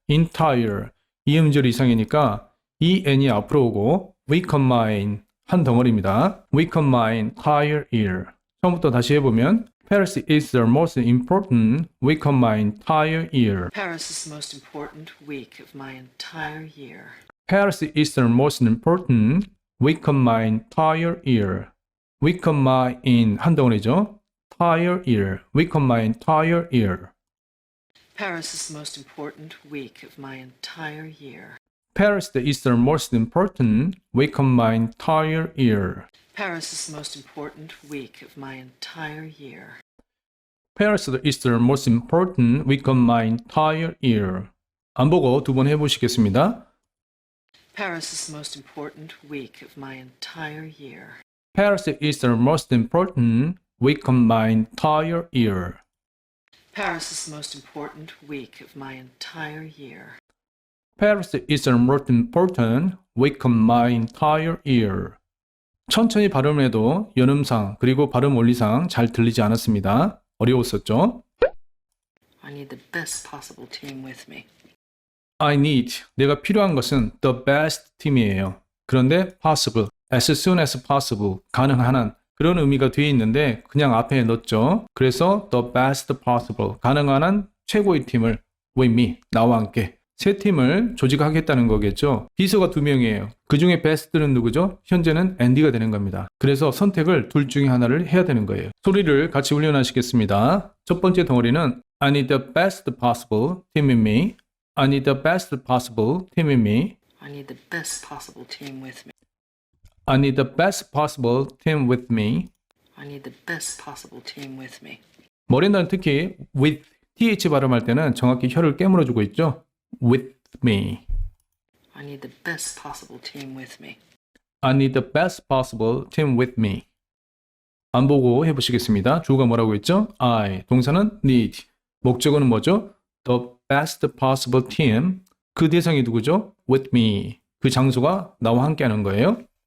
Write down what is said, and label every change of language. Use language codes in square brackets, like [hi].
[ko] entire 이음절 이상이니까 이 n이 앞으로 오고 [en] week of mine [ko] 한 덩어리입니다. [en] week of my entire year. [ko] 처음부터 다시 해보면 [en] Paris is the most important week of my entire year. Paris is the most important week of my entire year. Paris is the most important week of my entire year. week of my in [ko] 한 덩어리죠. [en] entire year. week of my entire year. Paris is the most important week of my entire year. Paris is the most important week of my entire year. Paris is the most important week of my entire year. Paris is the most important week of my entire year. [ko] 안 보고 두 번 해보시겠습니다. [en] Paris is the most important week of my entire year. Paris is the most important week of my entire year. Paris is the most important week of my entire year. Paris is the most important week of my entire year. [ko] 천천히 발음해도 연음상 그리고 발음 원리상 잘 들리지 않았습니다. 어려웠었죠? [en] I need the best possible team with me. I need, [ko] 내가 필요한 것은 [en] the best [ko] 팀이에요. 그런데 [en] possible, as soon as possible, [ko] 가능한 한 그런 의미가 뒤에 있는데 그냥 앞에 넣었죠. 그래서 [en] the best possible, [ko] 가능한 한 최고의 팀을 [en] with me, [ko] 나와 함께 세 팀을 조직하겠다는 거겠죠. 비서가 2명이에요. 그 중에 best는 누구죠? 현재는 앤디가 되는 겁니다. 그래서 선택을 둘 중에 하나를 해야 되는 거예요. 소리를 같이 훈련하시겠습니다. 첫 번째 덩어리는 [en] I need the best possible team with me. I need the best possible team with me. I need the best possible team with me. I need the best possible team with me. I need the best possible team with me. [ko] 머린다는 특히 with th 발음할 때는 정확히 혀를 깨물어주고 있죠. [en] With me. I need the best possible team with me. I need the best possible team with me. [ko] 안 보고 해보시겠습니다. 주어가 뭐라고 했죠? I. 동사는 need. 목적어는 뭐죠? [en] The best possible team. [ko] 그 대상이 누구죠? [en] With me. [ko] 그 장소가 나와 함께 하는 거예요.